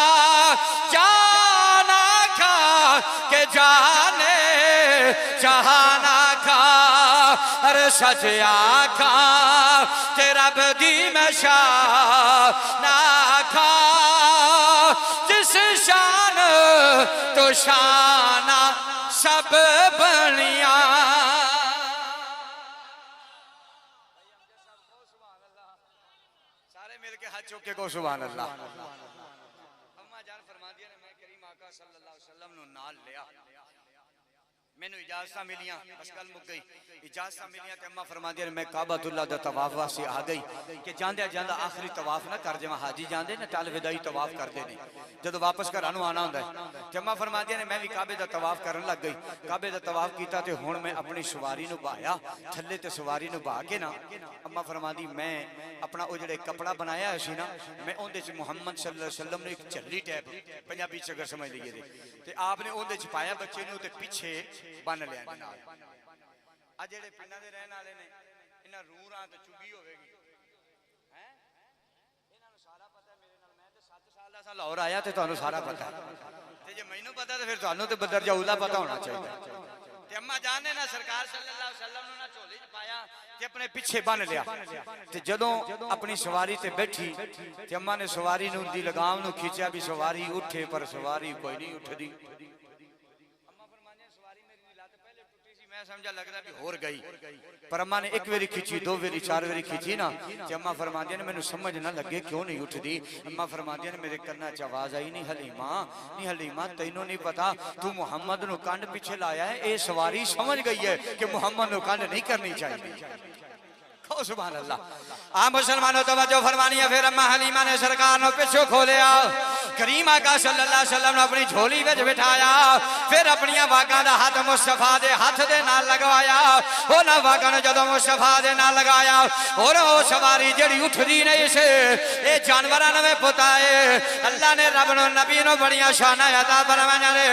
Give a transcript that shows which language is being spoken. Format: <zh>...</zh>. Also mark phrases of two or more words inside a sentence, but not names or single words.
<pa>کے جانے جہانا کھا اَرے سچ آکھا تیرا بدی میں نا کھا جس شان تو شانا سب بنیا سارے ملکے ہاتھ چوک کے کو</pa> <ar>سبحان الله</ar> <pa>اماں جان فرمادیا نے میں کریم آقا</pa> <ar>صلى الله عليه وسلم</ar> <pa>نوں نال لیا مینوں اجازت ملیاں، بس گل مک گئی. اجازت ملیاں تے اماں فرماندی میں کعبۃ اللہ دا طواف واسطے آ گئی کہ جاندے جاندا آخری طواف نہ کر جاواں. حاجی جاندے نے ٹل وداعی طواف کردے نے جدوں واپس گھراں نوں آنا ہندا اے. تے اماں فرماندی نے میں وی کعبے دا طواف کرن لگ گئی۔ کعبے دا طواف کیتا تے ہن میں اپنی سواری نوں بہایا تھلے تے سواری نوں بہا کے نہ اماں فرماندی میں اپنا او جہڑے کپڑا بنایا سی نہ میں اوہدے چ محمد</pa> <ar>صلى الله عليه وسلم</ar> <pa>نے اک جھلی ٹائپ پنجابی چ اگر سمجھ لئیے تے آپنے اوہدے چ پایا بچے نوں تے پچھے بنھ لیا. آ جہڑے پنڈاں دے رہن والے نے انہاں روڑاں تے چگی ہووے گی ہیں انہاں نوں سارا پتہ اے. میرے نال میں تے 7 سال دا سا لاہور آیا تے تہانوں سارا پتہ اے تے جے مینوں پتہ تے فیر تہانوں تے بدر جاؤلا پتہ ہونا چاہیدا. تے اماں جان نے نہ سرکار</pa> <ar>صلى الله عليه وسلم</ar> <pa>نوں نہ جھولی چ پایا تے اپنے پچھے بنھ لیا. تے جدوں اپنی سواری تے بیٹھی تے اماں نے سواری نوں دی لگام نوں کھچیا بھی سواری اٹھے پر سواری کوئی نہیں اٹھدی. میں سمجھا لگدا بھی ہور گئی پر اماں نے اک واری کھچی دو واری چار واری کھچی نہ تے اماں فرماندیاں نے مینوں سمجھ نہ لگے کیوں نہیں اٹھدی. اماں فرماندیاں نے میرے کناں چ آواز آئی نہیں حلیمہ تینوں نہیں پتہ توں محمد نوں کنڈ پچھے لایا اے. اے سواری سمجھ گئی اے کہ محمد نوں کنڈ نہیں کرنی چاہیدی.</pa> <ar>سبحان الله.</ar> <pa>آ مسلماناں توجہ فرمانی اے۔ فیر اماں حلیمہ نے سرکار نوں پچھوں کھولیا کریم آقا</pa> <ar>صلى الله عليه وسلم</ar> <pa>نے اپنی جھولی وچ بٹھایا فیر اپنی واگاں دا ہتھ مصطفیٰ دے ہتھ دے نال لگوایا. اوہناں واگاں نوں جدوں مصطفیٰ دے نال لگایا اور او سواری جہڑی اٹھدی نہیں سی اے جانوراں نوں پتہ اے اللہ نے رب نوں نبی نوں بڑیاں شاناں عطا فرمائیاں نے.</pa>